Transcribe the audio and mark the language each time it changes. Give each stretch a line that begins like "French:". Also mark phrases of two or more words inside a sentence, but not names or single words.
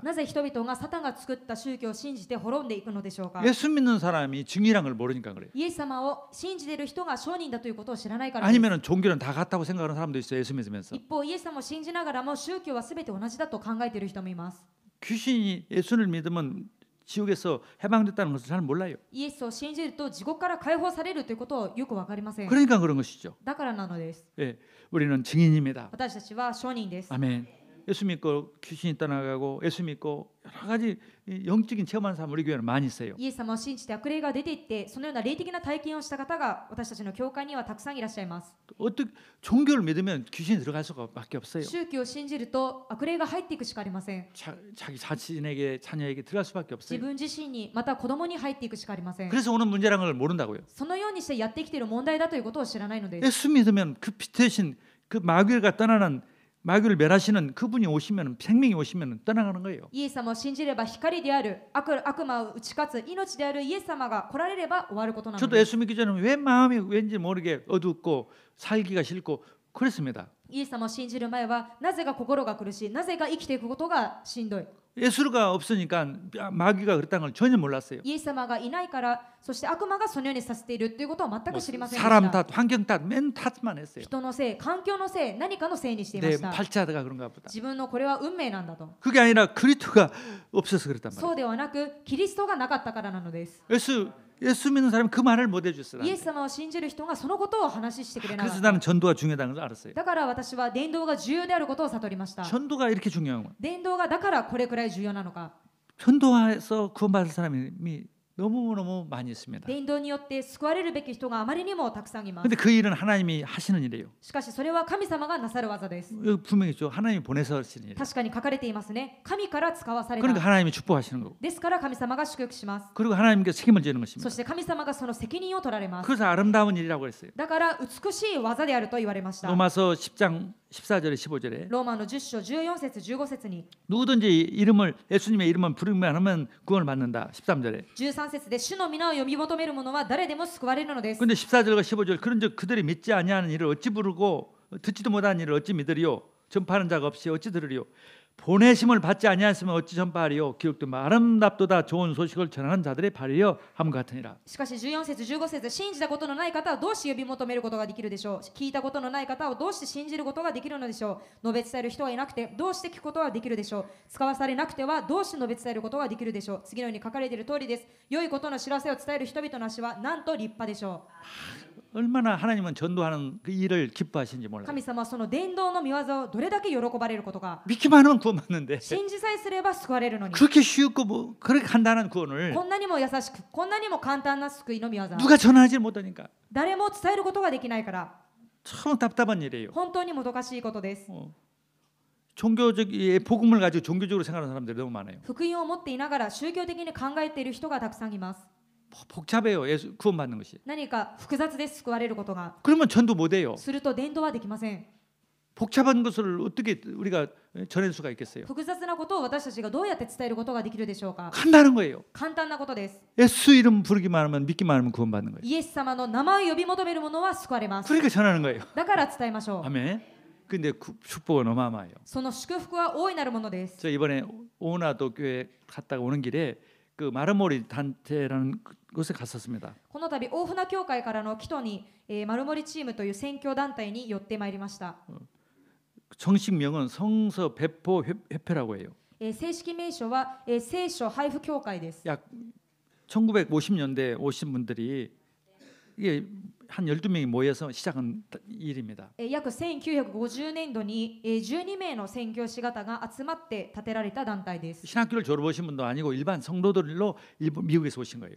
Japanese: なぜ人々がサタンが作った宗教を信じて滅んでいくのでしょうか。
Korean: 예수 믿는 사람이 증인이란 걸 모르니까 그래요.
Japanese: イエス様を信じている人が証人だということを知らないからです。
Korean: 아니면은 종교는 다 같다고 생각하는 사람도 있어요. 예수 믿으면서.
Japanese: 一方、イエス様を信じながらも宗教はすべて同じだと考えている人もいます。
Korean: 귀신이 예수를 믿으면 지옥에서 해방됐다는 것을 잘 몰라요.
Japanese: イエスを信じると地獄から解放されるということをよくわかりません。
Korean: 그러니까 그런 것이죠.
Japanese: だからなのです。
Korean: 예, 우리는 증인입니다.
Japanese: 私たちは証人です。
Korean: 아멘. 예수 믿고 귀신이 떠나가고 예수 믿고 여러 가지 영적인 체험하는 사람 우리 교회는 많이 있어요.
Japanese: イエス様を信じて悪霊が出ていって、そのような霊的な体験をした方が私たちの教会にはたくさんいらっしゃいます。
Korean: 어떻게 종교를 믿으면 귀신이 들어갈 수밖에 없어요.
Japanese: 宗教を信じると悪霊が入っていくしかありません。
Korean: 자기 자신에게 자녀에게 들어갈 수밖에
Japanese: 自
Korean: 없어요.
Japanese: 分自身にまた子供に入っていくしかありません。
Korean: 그래서 오는 문제라는 걸 모른다고요.
Japanese: そのようにしてやってきている問題だということを知らないのです。
Korean: 예수 믿으면 그 빛 대신 그 마귀가 떠나는 마귀를 멸하시는 그분이 오시면 생명이 오시면 떠나가는 거예요.
Japanese: イエス様を信じれば光である、悪魔を打ち勝つ命であるイエス様が来られれば終わることなの
Korean: 저도
Japanese: です。
Korean: 예수 믿기 전에 왜 마음이 왠지 모르게 어둡고 살기가 싫고 그랬습니다.
Japanese: イエス様を信じる前はなぜが心が苦しい、なぜが生きていくことがしんどい。
Korean: 예수가 없으니까 마귀가 그랬다는 걸 전혀 몰랐어요.
Japanese: イエス様がいないから、そして悪魔がそのようにさせているということを全く知りませんでし
Korean: 사람
Japanese: た。
Korean: 탓, 환경 탓, 맨 탓만 했어요.
Japanese: 人のせい、環境のせい、何かのせいにしていま
Korean: 내
Japanese: した。
Korean: 발자가 그런가 보다.
Japanese: 自分のこれは運命なんだと。
Korean: 그게 아니라 그리스도가 없어서 그랬단
Japanese: そ
Korean: 말이에요.
Japanese: うではなく、キリストがなかったからなのです。
Korean: 예수 믿는 사람은 그 말을 못 해줬어요.
Japanese: イエス様を信じる人がそのことを話してくれなか
Korean: 그래서
Japanese: っ
Korean: 나는
Japanese: た。
Korean: 전도가 중요하다는 걸 알았어요.
Japanese: だから私は伝道が重要であることを悟りました。
Korean: 전도가 이렇게 중요한 거예요.
Japanese: 伝道がだからこれくらい重要なのか。
Korean: 전도해서 구원받을 사람이 너무너무 많이 있습니다.
Japanese: 伝道によって救われるべき人があまりにもたくさんいます。
Korean: 근데 그 일은 하나님이 하시는 일이에요.
Japanese: しかしそれは神様がなさる技です。
Korean: 여기 분명히 있죠. 하나님이 보내서 하시는 일이에요.
Japanese: 確かに書かれていますね。神から使わされた。
Korean: 그러니까 하나님이 축복하시는 거고.
Japanese: ですから神様が祝福します。
Korean: 그리고 하나님께 책임을 지는
Japanese: そ
Korean: 것입니다.
Japanese: して神様がその責任を取られます。
Korean: 그래서 아름다운 일이라고 했어요.
Japanese: だから美しい技であると言われました。
Korean: 로마서 10장 14절에 15절에
Japanese: ローマの10章14節15節に
Korean: 누구든지 이름을 예수님의 이름을 부르기만 하면 구원을 받는다. 13절에.
Japanese: 13 節で主の皆を呼び求める者は誰でも救われるのです。
Korean: 근데 14절과 15절 그런즉 그들이 믿지 아니하는 일을 어찌 부르고 듣지도 못하는 일을 어찌 믿으리요 전파하는 자가 없이 어찌 들으리요 보내심을 받지 아니하였으면 어찌 전파하리요 기록된 바 아름답도다 좋은 소식을 전하는 자들의 발이여 함과 같으니라.
Japanese: しかし14節15節信じたことのない方はどうして呼び求めることができるでしょう。聞いたことのない方はどうして信じることができるのでしょう。述べ伝える人はいなくてどうして聞くことができるでしょう。使わされなくてはどうして述べ伝えることができるでしょう。次のように書かれている通りです。良いことの知らせを伝える人々の足はなんと立派でしょ
Korean: 얼마나 하나님은 전도하는 그 일을 기뻐하시는지
Japanese: う。
Korean: 몰라요.
Japanese: 神様はその伝道の御業をどれだけ喜ばれることか。
Korean: 믿기만 하면 구원받는데
Japanese: 信じさえすれば救われるのに。
Korean: 그렇게 쉽고 뭐 그렇게 간단한 구원을
Japanese: こんなにも優しく、こんなにも簡単な救いの御業。
Korean: 누가 전하지 못하니까
Japanese: 誰も伝えることができないから、
Korean: 참 답답한 일이에요.
Japanese: 本当にもどかしいことです。
Korean: 종교적 복음을 가지고 종교적으로 생각하는 사람들이 너무 많아요.
Japanese: 福音を持っていながら宗教的に考えている人がたくさんいます。
Korean: 복잡해요. 예수 구원받는 것이.
Japanese: 何か複雑で救われることが。
Korean: 그러면 전도 못해요.
Japanese: すると伝道はできません。
Korean: 복잡한 것을 어떻게 우리가 전할 수가 있겠어요?
Japanese: 複雑なことを私たちがどうやって伝えることができるでしょうか。
Korean: 간단한 거예요.
Japanese: 簡単なことです。
Korean: 예수 이름 부르기만 하면 믿기만 하면 구원받는 거예요.
Japanese: イエス様の名前を呼び求める者は救われます。
Korean: 그러니까 전하는 거예요.
Japanese: だから伝えましょう。
Korean: 아멘. 근데 축복은 어마어마해요.
Japanese: その祝福は大いなるものです。
Korean: 저 이번에 오나도 교회 갔다가 오는 길에 그 마르모리 단체라는 곳에 갔었습니다.
Japanese: この度大船教会からの帰途に、丸森チームという宣教団体に寄ってまいりました。
Korean: 정식명은 성서 배포 협회라고 해요.
Japanese: 正式名称は、聖書配布協会です。
Korean: 약 1950년대 오신 분들이 이게 한 12명이 모여서 시작한 일입니다.
Japanese: 約1950年度に12名の宣教師方が集まって建てられた団体です。
Korean: 신학교를 졸업하신 분도 아니고 일반 성도들로 미국에서 오신 거예요.